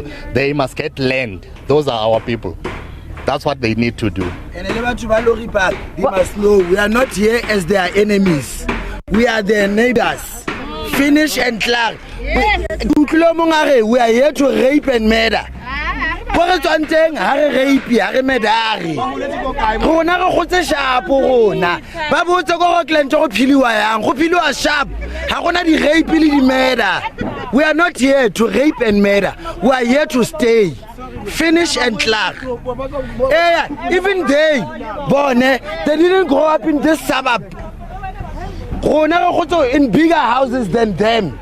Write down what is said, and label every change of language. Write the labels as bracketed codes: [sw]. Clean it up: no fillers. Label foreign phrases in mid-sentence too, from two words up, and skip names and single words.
[en] They must get land. Those are our people. That's what they need to do. And they must know we are not here as their enemies. We are their neighbors. Finish and clear. We are here to rape and murder. Rape, medari. [tn] Rona re gotse sharp rona. Ba botse go Glen go philiwa yang. Go philiwa sharp. Ha gona di rape le di murder. [en] We are not here to rape and murder. We are here to stay. Finish and clear. Even they didn't grow up in this suburb. In bigger houses than them.